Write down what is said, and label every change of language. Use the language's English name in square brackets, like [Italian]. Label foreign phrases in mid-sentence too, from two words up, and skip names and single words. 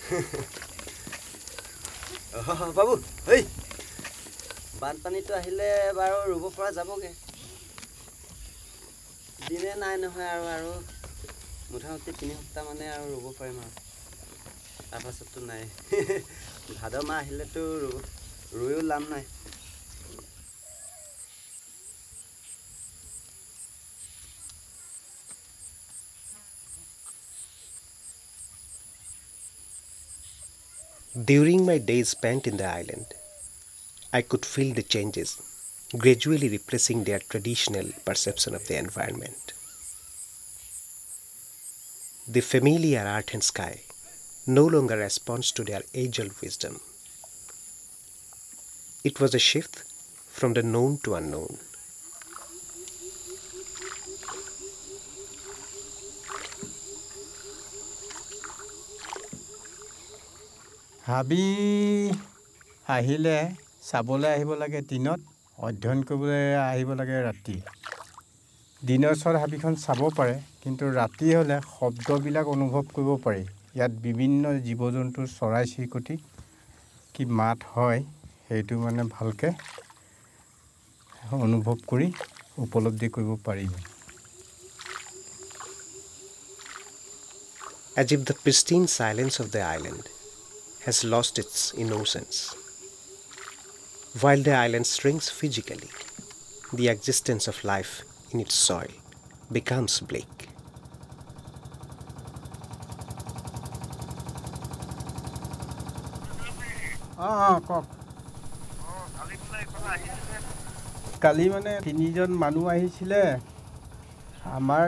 [Assamese] বাবু ঐ বানপানীটো আহিলে বাৰু ৰুব পৰা যাবগৈ দিনে নাই নহয় আৰু মুঠামুঠি 3 সপ্তাহ মানে আৰু ৰুব পাৰিম আৰু তাৰপাছততো নাই ভাদ মাহ আহিলেতো ৰুইও লাভ নাই [English] During my days spent in the island, I could feel the changes, gradually replacing their traditional perception of the environment. The familiar earth and sky no longer responds to their age-old wisdom. It was a shift from the known to unknown. [Assamese] হাবি আহিলে চাবলৈ আহিব লাগে দিনত অধ্যয়ন কৰিবলৈ আহিব লাগে ৰাতি দিনৰ ওচৰত হাবিখন চাব পাৰে কিন্তু ৰাতি হ'লে শব্দবিলাক অনুভৱ কৰিব পাৰি ইয়াত বিভিন্ন জীৱ জন্তুৰ চৰাই চিৰিকটি কি মাত হয় সেইটো মানে ভালকৈ অনুভৱ কৰি উপলব্ধি কৰিব পাৰিব [English] As if the pristine silence of the island has lost its innocence. While the island shrinks physically, the existence of life in its soil becomes bleak. [Assamese] কওক কালি মানে 3জন মানুহ আহিছিলে আমাৰ